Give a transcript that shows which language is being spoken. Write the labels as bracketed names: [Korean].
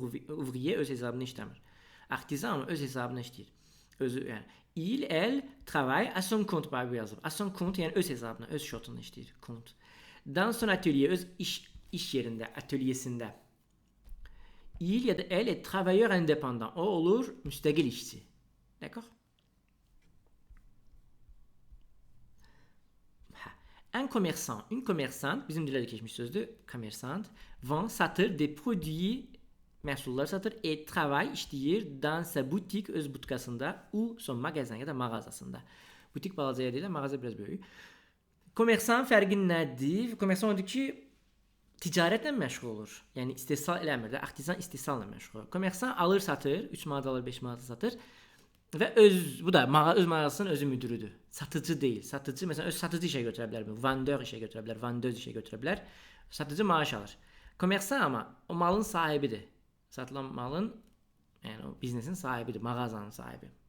[Azerbaijani] Ouvrier öz hesabına işləmir. Artisan öz hesabına işləyir. Özü yəni [French] elle travaille à son compte [Azerbaijani] bax bu yazılıb. [French] À son compte [Azerbaijani] yəni öz hesabına, öz şotuna işləyir. Compte. [French] Dans son atelier [Azerbaijani] öz iş yerində, atölyesində. [French] Il [Azerbaijani] ya da [French] elle est travailleur indépendant. [Azerbaijani] O olur müstəqil işçi. [French] D'accord? Un commerçant, une commerçante, [Azerbaijani] bizim dildə də keçmiş sözdür, [French] commerçant, vend, [Azerbaijani] satır [French] des produits, [Azerbaijani] məhsullar satır, [French] et travaille, [Azerbaijani] işləyir [French] dans sa boutique, [Azerbaijani] öz butikasında, [French] ou son magasin [Azerbaijani] ya da mağazasında. Butik balacaya deyil, mağaza biraz böyük. Commerçant fərqi nədir? Commerçant odur ki, ticarətlə məşğul olur. Yəni istehsal eləmir də, artisan istehsalla məşğul olur. Commerçant alır, satır, 3 manat alır, 5 manat satır. Və bu da öz mağazasının özü müdürüdür. Satıcı deyil. Satıcı məsələn öz satıcı işə götürə bilər, vendeur işə götürə bilər, vendeuse işə götürə bilər. Satıcı maaş alır. Commerçant amma o malın sahibidir. Satılan malın, yəni o biznesin sahibidir, mağazanın sahibi.